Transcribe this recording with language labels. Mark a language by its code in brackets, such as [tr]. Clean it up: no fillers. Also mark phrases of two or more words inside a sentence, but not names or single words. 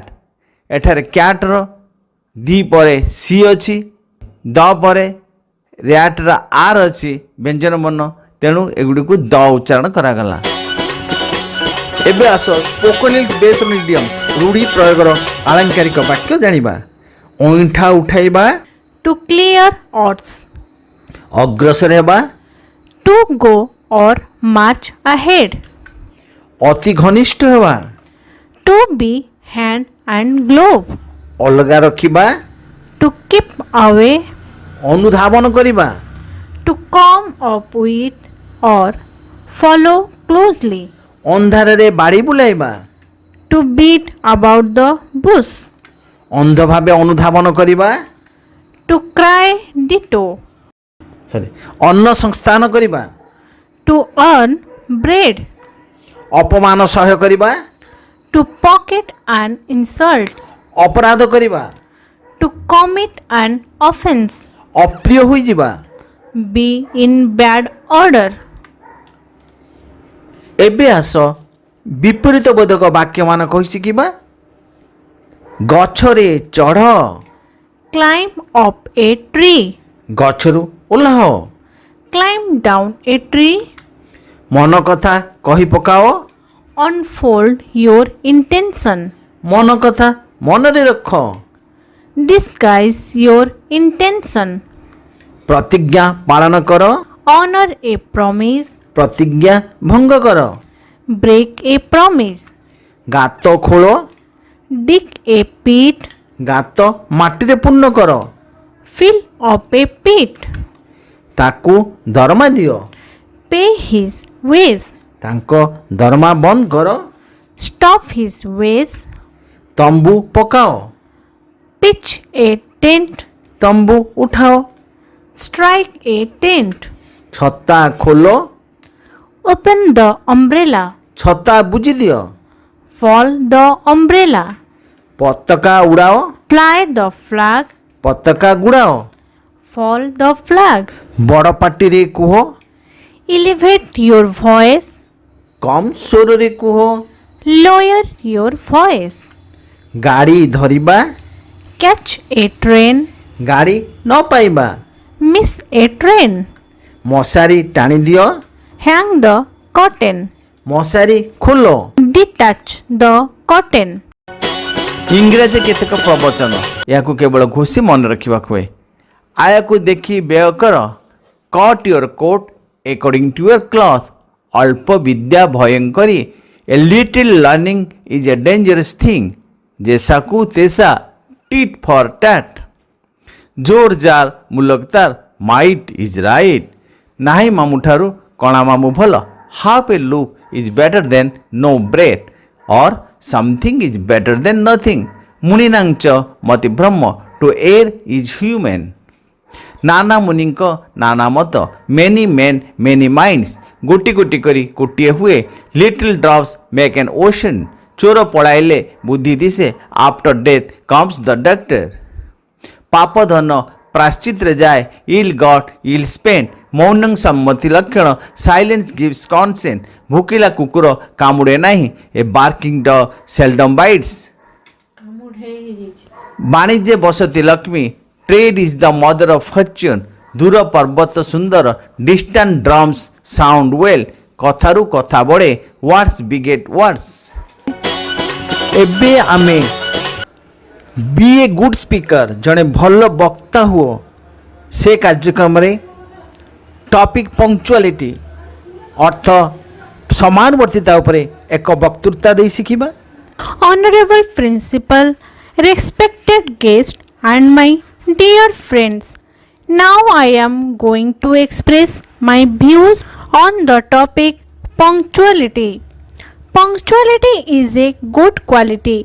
[or] ଏଠାରେ କ୍ୟାଟ୍ର ଦି ପରେ ସି ଅଛି, ଦ ପରେ ର୍ୟାଟ୍ର ଆର୍ ଅଛି ବ୍ୟଞ୍ଜନ ବର୍ଣ୍ଣ, ତେଣୁ ଏଗୁଡ଼ିକୁ ଦ ଉଚ୍ଚାରଣ କରାଗଲା. ଏବେ ଆସ [en] Spoken English based on idioms [or] ରୂଢ଼ି ପ୍ରୟୋଗର ଆଳଙ୍କାରିକ ବାକ୍ୟ ଜାଣିବା. ଅଇଁଠା ଉଠାଇବା, [en] To clear odds. [or] ଅଗ୍ରସର ହେବା, [en] To go or march ahead. [or] ଅତି ଘନିଷ୍ଠ ହେବା, [en] To be hand and glove. [or] ଅଲଗା ରଖିବା, [en] To keep away. [or] ଅନୁଧାବନ କରିବା, [en] To come up with or follow closely. [or] ଅନ୍ଧାରରେ ବାଡ଼ି ବୁଲାଇବା, [en] To beat about the bush. [or] ଅନ୍ଧ ଭାବେ ଅନୁଧାବନ କରିବା, [en] To cry ditto. [or] ଅନ୍ନ ସଂସ୍ଥାନ କରିବା, [en] To earn bread. [or] ଅପମାନ ସହ୍ୟ କରିବା, [en] To pocket an insult. [or] ଅପରାଧ କରିବା, [en] To commit an offense. [or] ଅପ୍ରିୟ ହୋଇଯିବା. [en] Be in bad order. [or] ଏବେ ଆସ ବିପରୀତ ବୋଧକ ବାକ୍ୟମାନ କହି ଶିଖିବା. ଗଛରେ ଚଢ଼, [en] Climb up a tree. [or] ଗଛରୁ ଓହ୍ଲାଅ. [en] Climb down a tree. [or] ମନ କଥା କହି ପକାଅ, [en] Unfold your intention. [or] ମନ କଥା ମନରେ ରଖ. [en] Disguise your intention. [or] ପ୍ରତିଜ୍ଞା ପାଳନ କର, [en] Honor a promise. [or] ପ୍ରତିଜ୍ଞା ଭଙ୍ଗ କର. [en] Break a promise. [or] ଗାତ ଖୋଳ, [en] Dig a pit. [or] ଗାତ ମାଟିରେ ପୂର୍ଣ୍ଣ କର. [en] Fill up a pit. [or] ତାକୁ ଦରମା ଦିଅ, [en] Pay his ways. [or] ତାଙ୍କ ଦରମା ବନ୍ଦ କର. [en] Stop his ways. [or] ତମ୍ବୁ ପକାଅ, [en] Pitch a tent. [or] ତମ୍ବୁ ଉଠାଅ. [en] Strike a tent. [or] ଛତା ଖୋଲ, [en] Open the umbrella. [or] ଛତା ବୁଜି ଦିଅ. [en] Fall the umbrella. [or] ପତାକା ଉଡ଼ାଅ, [en] Fly the flag. [or] ପତାକା ଗୁଡ଼ାଅ. [en] Fall the flag. [or] ବଡ଼ ପାଟିରେ କୁହ, [en] Elevate your voice. [or] କମ୍ ସ୍ୱରରେ କୁହ. [en] Lower your voice. [or] ଗାଡ଼ି ଧରିବା, [en] Catch a train. [or] ଗାଡ଼ି ନ ପାଇବା. [en] Miss a train. [or] ମଶାରୀ ଟାଣି ଦିଅ, [en] Hang the curtain. [or] ମଶାରୀ ଖୋଲ. [en] Detach the curtain. [or] ଇଂରାଜୀ କେତେକ ପ୍ରବଚନ, ଏହାକୁ କେବଳ ଘୋଷି ମନେ ରଖିବାକୁ ହୁଏ. ଆୟାକୁ ଦେଖି ବ୍ୟୟ କର. [en] Cut your coat according to your cloth. [or] ଅଳ୍ପ ବିଦ୍ୟା ଭୟଙ୍କରୀ. [en] A little learning is a dangerous thing. [or] ଜେସାକୁ ତେସା [en] tit for tat. [or] ଜୋର ଜାଲ ମୁଲକତାର. [en] Might is right. [or] ନାହିଁ ମାମୁଠାରୁ କଣା ମାମୁଁ ଭଲ. [en] Half a look is better than no bread. ଅର୍ something is better than nothing. [or] ମୁନିନାଞ୍ଚ ମତି ବ୍ରହ୍ମ. [en] To err is human. [or] ନାନା ମୁନିଙ୍କ ନାନା ମତ. [en] Many men many minds. [or] ଗୋଟି ଗୋଟି କରି ଗୋଟିଏ ହୁଏ. [en] Little drops make an ocean. [or] ଚୋର ପଳାଇଲେ ବୁଦ୍ଧି ଦିଶେ. [en] After death comes the doctor. [or] ପାପ ଧନ ପ୍ରାଶ୍ଚିତ୍ରେ ଯାଏ. [en] Ill got ill spend. [or] ମୌନଂ ସମ୍ମତି ଲକ୍ଷଣ. [en] Silence gives consent. [or] ଭୋକିଲା କୁକୁର କାମୁଡ଼େ ନାହିଁ. [en] A barking dog seldom bites. [or] ବାଣିଜ୍ୟ ବସତି ଲକ୍ଷ୍ମୀ. [en] Trade is the mother of fortune. [or] ଦୂର ପର୍ବତ ସୁନ୍ଦର [en] Distant drums sound well [or] କଥାରୁ କଥା ବଢ଼େ [en] Words beget words [or] ଏବେ ଆମେ [en] be a good speaker [or] ଜଡ଼େ ଭଲ ବକ୍ତା ହୁଅ ସେ କାର୍ଯ୍ୟକ୍ରମ ରେ [en] topic punctuality [or] ଅର୍ଥ ସମାନୁବର୍ତ୍ତିତା ଉପରେ ଏକ ବକ୍ତୃତା ଦେ ଶିଖିବା [en] Honorable Principal, respected guest and my dear friends, now I am going to express my views on the topic punctuality. Punctuality is a good quality.